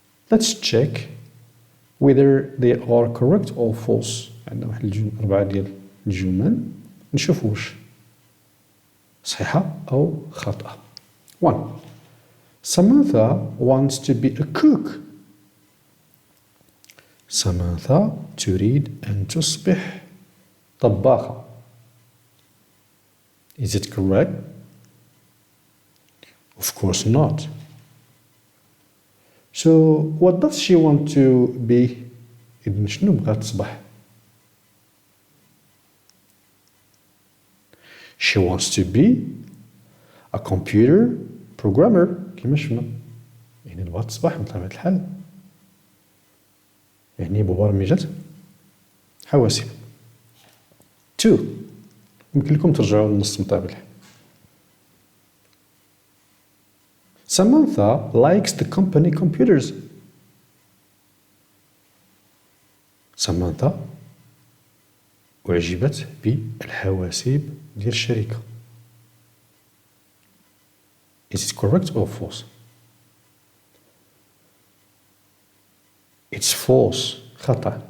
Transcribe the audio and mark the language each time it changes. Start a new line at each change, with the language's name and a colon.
English: Let's check whether they are correct or false.
Arabic: عندنا واحد 4 ديال الجمل نشوف واش صحيحة أو خاطئة. 1.
English: Samantha wants to be a cook.
Arabic: Samantha تريد أن تصبح طباخة.
English: Is it correct? Of course not. So what does she want to be?
Arabic: إذن شنو بغات تصبح؟
English: She wants to be a computer programmer
Arabic: كما شفنا. يعني بغات تصبح بطبيعة الحال يعني يعني مبرمجة حواسيب. 2 يمكن لكم ترجعوا للنص مطابق.
English: Samantha likes the company computers.
Arabic: Samantha أعجبت بالحواسيب ديال الشركة.
English: Is it correct or false? It's false.
Arabic: خطأ.